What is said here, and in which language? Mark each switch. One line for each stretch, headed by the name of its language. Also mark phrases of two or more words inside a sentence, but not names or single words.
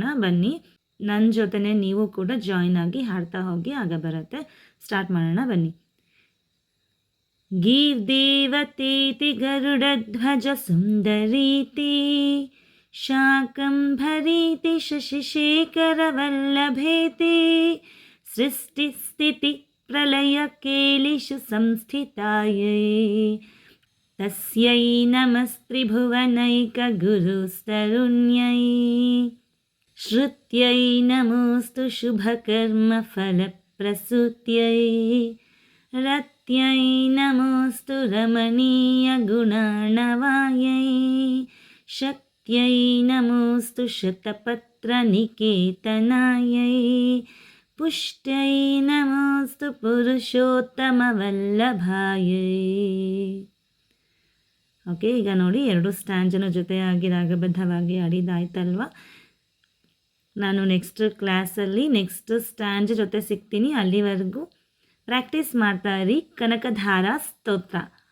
Kannada: ಬನ್ನಿ, ನನ್ನ ಜೊತೆನೇ ನೀವು ಕೂಡ ಜಾಯಿನ್ ಆಗಿ ಹಾಡ್ತಾ ಹೋಗಿ, ಆಗ ಬರುತ್ತೆ. ಸ್ಟಾರ್ಟ್ ಮಾಡೋಣ ಬನ್ನಿ.
Sanskrit: ಗೀರ್ದೇವತೀತಿ ಗರುಡಧ್ವಜ ಸುಂದರೀತಿ, ಶಾಕಂಭರೀತಿ ಶಶಿಶೇಖರ ವಲ್ಲಭೇತಿ, ಸೃಷ್ಟಿಸ್ಥಿತಿ प्रलयकेलिषु संस्थितायै तस्यै नमस्त्रिभुवनैकगुरुस्तरुण्यै श्रुत्यै नमोऽस्तु शुभकर्मफलप्रसूत्यै रत्यै नमोऽस्तु रमणीयगुणार्णवायै शक्त्यै नमोऽस्तु शतपत्रनिकेतनायै पुष्ट्यै नमोऽस्तु पुरुषोತ್ತमवल्लभायै.
Kannada: ಓಕೆ, ಈಗ ನೋಡಿ 2 ಸ್ಟ್ಯಾಂಜನ ಜೊತೆಯಾಗಿ ರಾಗಬದ್ಧವಾಗಿ ಆಡಿದಾಯ್ತಲ್ವ. ನಾನು
English: next class next stanza
Kannada: ಜೊತೆ ಸಿಗ್ತೀನಿ. ಅಲ್ಲಿವರೆಗೂ ಪ್ರಾಕ್ಟೀಸ್ ಮಾಡ್ತಾ ಇರಿ ಕನಕಧಾರಾ ಸ್ತೋತ್ರ.